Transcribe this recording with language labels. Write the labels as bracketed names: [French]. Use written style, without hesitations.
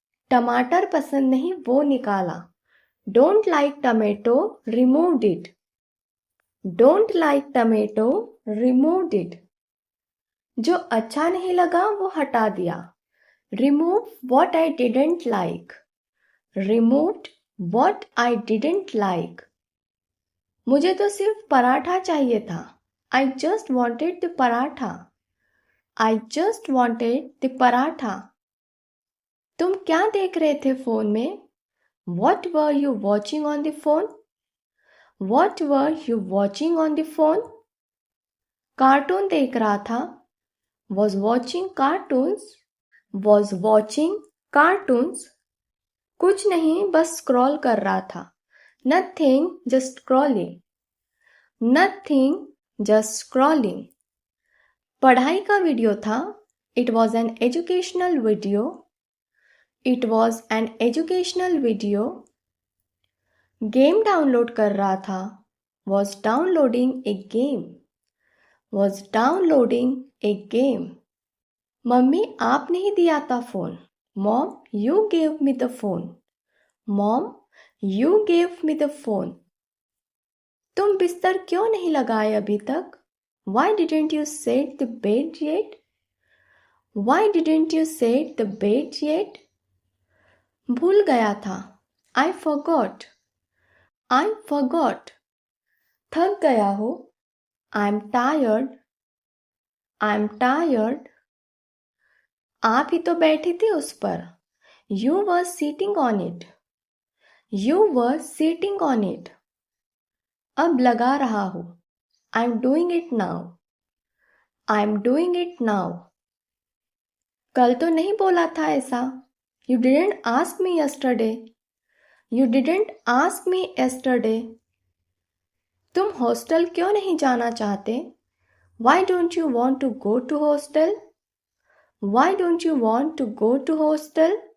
[Hindi] टमाटर पसंद नहीं वो निकाला. [English] Don't like tomato, removed it. Don't like tomato, removed it. [Hindi] जो अच्छा नहीं लगा वो हटा दिया. [English] Remove what I didn't like. Removed what I didn't like. [Hindi] मुझे तो सिर्फ पराठा चाहिए था. [English] I just wanted the paratha. I just wanted the paratha. [Hindi] तुम क्या देख रहे थे फोन में? [English] What were you watching on the phone? What were you watching on the phone? [Hindi] Cartoon देख रहा था. [English] Was watching cartoons. Was watching cartoons. [Hindi] कुछ नहीं बस स्क्रॉल कर रहा था. [English] Nothing, just scrolling. Nothing, just scrolling. [Hindi] पढ़ाई का वीडियो था. [English] It was an educational video. It was an educational video. [Hindi] Game download कर रहा था. [English] Was downloading a game. Was downloading a game. [Hindi] Mummy आपने ही दिया था phone. [English] Mom, you gave me the phone. Mom, you gave me the phone. [Hindi] तुम बिस्तर क्यों नहीं लगाए अभी तक? [English] Why didn't you set the bed yet? Why didn't you set the bed yet? [Hindi] भूल गया था. [English] I forgot. I forgot. [Hindi] थक गया हो. [English] I'm tired. I'm tired. [Hindi] आप ही तो बैठी थी उस पर. [English] You were sitting on it. You were sitting on it. [Hindi] अब लगा रहा हूँ. [English] I'm doing it now. I'm doing it now. [Hindi] कल तो नहीं बोला था ऐसा. [English] You didn't ask me yesterday. You didn't ask me yesterday. [Hindi] तुम हॉस्टल क्यों नहीं जाना चाहते? [English] Why don't you want to go to hostel? Why don't you want to go to hostel?